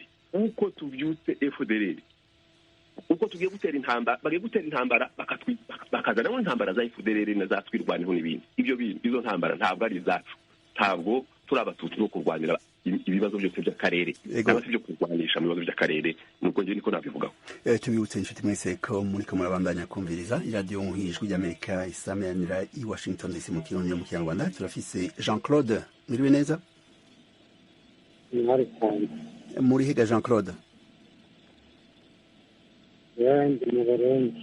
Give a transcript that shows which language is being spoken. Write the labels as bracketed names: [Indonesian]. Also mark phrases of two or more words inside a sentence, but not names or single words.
[Kinyarwanda] Uko tubyutse FDLR, uko tugiye gutera intambara, bagiye gutera intambara bakazana intambara za FDLR na za twirwaneho n'ibindi. Izo ntambara ntabwo ari izacu, ntabwo turi abatutsi no kurwanira ibibazo byose by'akarere, cyangwa se byo kurwanisha mu bibazo by'akarere. Nuko njye niko nabivugaho. [Rundi] Tubibutse inshuti mwese ko muriko murabandanya kumviriza iradiyo Ijwi ry'Amerika isameranira i Washington DC mu Kirundi no mu Kinyarwanda. Turafise Jean Claude, mwiriwe neza? Muri higa Jean Claude? Ndi mu Burundi.